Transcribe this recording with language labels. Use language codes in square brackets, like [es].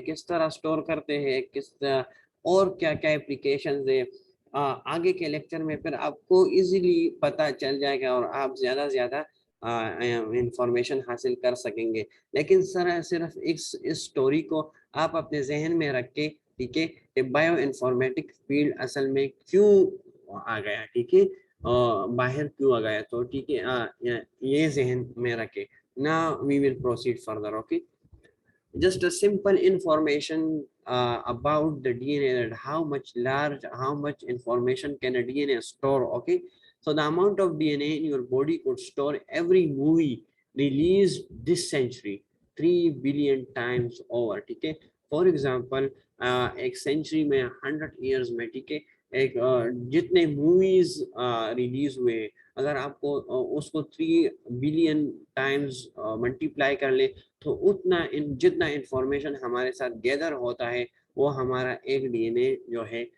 [ur] کس طرح سٹور کرتے ہیں, کس طرح اور کیا کیا اپلیکیشنز ہے, آگے کے لیکچر میں پھر آپ کو ایزیلی پتہ چل جائے گا, اور آپ زیادہ انفارمیشن حاصل کر سکیں گے. لیکن صرف اس اسٹوری کو آپ اپنے ذہن میں رکھ کے, ٹھیک ہے, کہ بایو انفارمیٹک فیلڈ اصل میں کیوں آ گیا, ٹھیک ہے, باہر کیوں آ گیا, تو ٹھیک ہے, یہ ذہن میں رکھے. [en] Now we will proceed further. Okay, just a simple information about the DNA, that how much information can a DNA store. Okay, so the amount of DNA in your body could store every movie released this century 3 billion times over, [ur] ٹھیک ہے. For example ایک century میں 100 years میں, ٹھیک ہے, ایک جتنے movies release ہوئے, اگر آپ کو اس کو 3 بلین ٹائمز ملٹیپلائی کر لیں تو جتنا انفارمیشن ہمارے ساتھ گیدر ہوتا ہے وہ ہمارا ایک ڈی این اے جو ہے